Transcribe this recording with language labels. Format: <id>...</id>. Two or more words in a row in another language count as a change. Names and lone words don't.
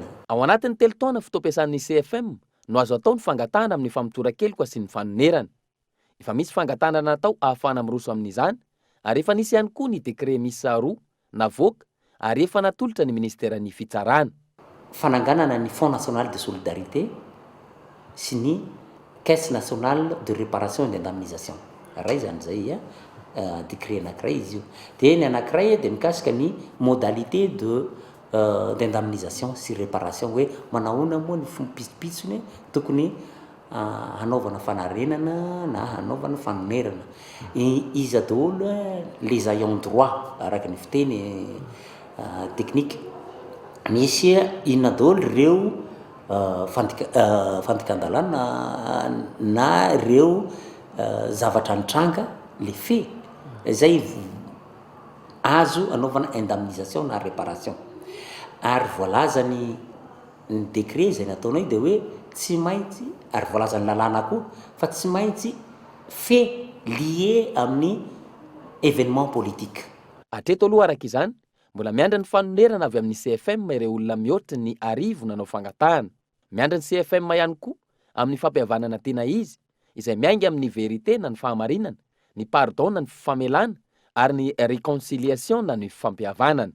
<mg>Ao anatin'ny 3 taona fotoam-piasan'ny CFM no azo atao ny fangatahana amin'ny famotsoran-keloka sy ny fanonerana. Efa misy fangatahana natao ahafahana miroso amin'izany ary efa nisy ihany koa ny décret miisa 2 navoaka ary efa natolotra ny ministèran'ny fitsarana. Fananganana ny Fonds national de solidarité sy ny Caisse nationale de réparation et d'indemnisation. Ray zany zay décret anankiray izy io. Dia ny anankiray dia mikasika ny</mg> <fr>modalité de d'indemnisation</fr> <mg>sy réparation hoe manahoana moa ny fompisopitsony tokony hanaovana fanarenana na hanaovana fanonerana. Izy daholo</mg> <fr>les ayants droit</fr> <mg>araka ny fiteny technique. Misy inona daholo ireo fandikan-dalàna na ireo zavatra nitranga</mg> <fr>le fait</fr> <mg>zay azo anaovana indemnisation na réparation. Ary voalazany ny décret zay nataonay dia hoe tsy maintsy ary voalazany lalàna koa fa tsy maintsy</mg> <fr>fait lié</fr> <mg>amin'ny</mg> <fr>événement politique.</fr> <mg>Hatreto aloha araka izany mbola miandry ny fanonerana avy amin'ny CFM ireo olona mihoatra ny arivo nanao fangatahana. Miandry ny CFM ihany koa amin'ny fampihavanana tena izy izay miainga amin'ny vérité na ny fahamarinana, ny pardon na ny famelana ary ny réconciliation na ny fampihavanana.</mg>